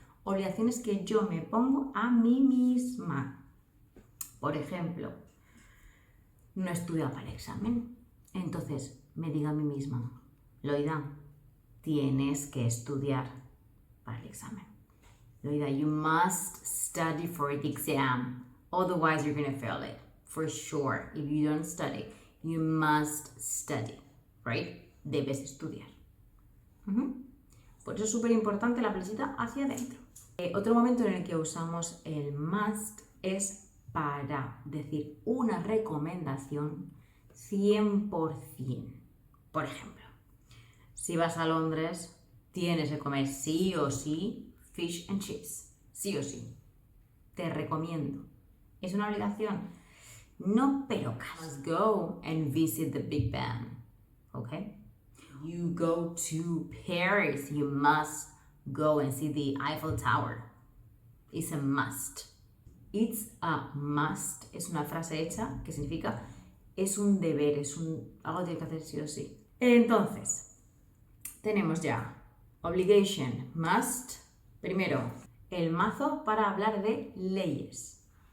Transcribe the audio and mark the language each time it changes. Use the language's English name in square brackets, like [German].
[Spanish] Obligaciones que yo me pongo a mí misma. Por ejemplo, no he estudiado para el examen. Entonces me digo a mí misma, Loida, tienes que estudiar para el examen. [English] Loida, you must study for the exam. Otherwise you're going to fail it. For sure. If you don't study, you must study. [Spanish] Right? Debes estudiar. Por eso es súper importante la flechita hacia adentro. Otro momento en el que usamos el must es para decir una recomendación 100%. Por ejemplo, si vas a Londres, tienes que comer sí o sí fish and chips. Sí o sí. Te recomiendo. ¿Es una obligación? No, pero [English] must go and visit the Big Ben. Okay? You go to Paris, you must go and see the Eiffel Tower. It's a must. It's a must. [Spanish] Es una frase hecha que significa es un deber, algo que tienes que hacer sí o sí. Entonces, tenemos ya obligation, must. Primero, el mazo para hablar de leyes.